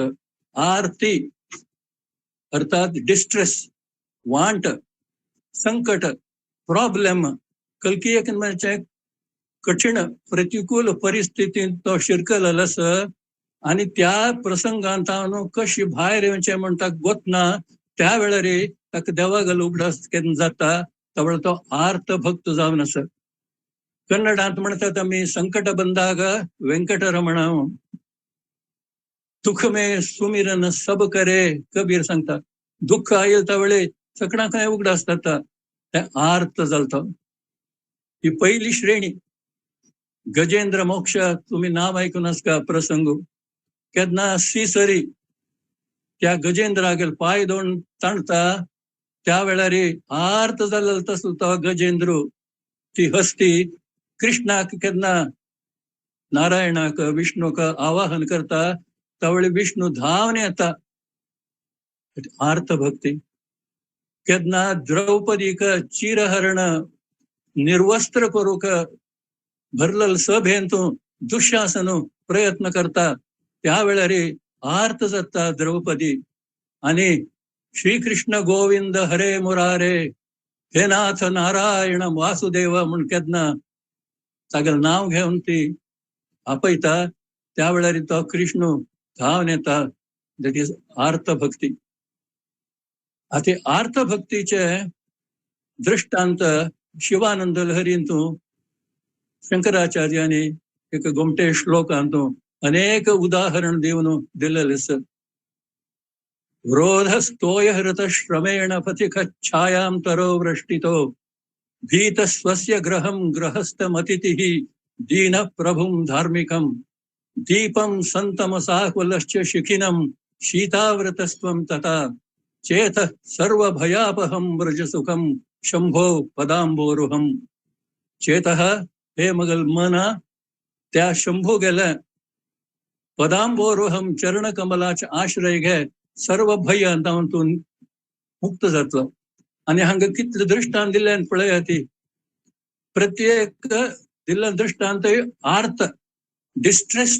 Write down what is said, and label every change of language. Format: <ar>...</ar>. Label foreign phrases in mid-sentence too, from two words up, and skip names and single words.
<kok>आरती अर्थात डिस्ट्रेस वांट संकट प्रॉब्लेम कलकी एक म्हणजे कठीण प्रतिकूल परिस्थितीत तो शिरकलेलो आसा आणि त्या प्रसंगांत हांव कशी भायर येवचें म्हणटा गोतना त्या वेळार ताका देवागल उगडास केन्ना जाता त्या तो आर्त भक्त जावन आसा कन्नडांत म्हणटात आमी संकट बंदाग वेंकटरमण</kok> <hi>दुःख में सुमिरन सब करे</hi> <kok>कबीर सांगता दुःख आयल त्या वेळी सगळ्या काय उगडास जाता ते आर्त जालता ही पहिली श्रेणी गजेंद्र मोक्ष तुम्ही नाव ऐकून आसका प्रसंग केन्ना सीसरी त्या गजेंद्रागेर पाय दोन ताणता त्या वेळार आर्त जाल्लो तसलो तो गजेंद्र ती हस्ती कृष्णाक केन्ना नारायणाक विष्णूक आवाहन करता त्यावेळी विष्णू धावन येता आर्त भक्ती केन्ना द्रौपदीक चिरहरण निर्वस्त्र करूक भरलेल सभेंतून दुःशासन प्रयत्न करता त्या वेळार आर्त जाता द्रौपदी आणि श्रीकृष्ण गोविंद हरे मुरारे</kok> <sa>हे नाथ नारायण वासुदेव</sa> <kok>म्हण केन्ना तागेलें नाव घेवन ती आपयता त्या वेळार तो कृष्ण धावन येता</kok> <en>that is</en> <kok>आर्त भक्ती आता आर्त भक्तीचे दृष्टांत शिवानंद लहरींतूं शंकराचार्यांनी एक गोमटे श्लोकांतूं अनेक उदाहरण दिवन दिलेले आसत</kok> <sa>रोधस्तोय हृत श्रमेण पथिक छायां तरो वृष्टितो भीत स्वस्य ग्रहं गृहस्थमतिथिः दीन प्रभुं धार्मिकं दीपं संतमसाकुलश्च शिखिनं शीताव्रतस्त्वं तथा चेत सर्वभयापहं व्रजसुखं शंभो पदांबोरुहं चेतः</sa> <kok>हे मगल मना त्या शंभू गेल्या पदांबोरुहं चरणकमलाचे आश्रय घे सर्व भयांतांतून मुक्त जातलो आणि हांगा कितले दृष्टांत दिल्यान पळया ती प्रत्येक दिल्ले दृष्टांत आर्त डिस्ट्रेस्ड</kok>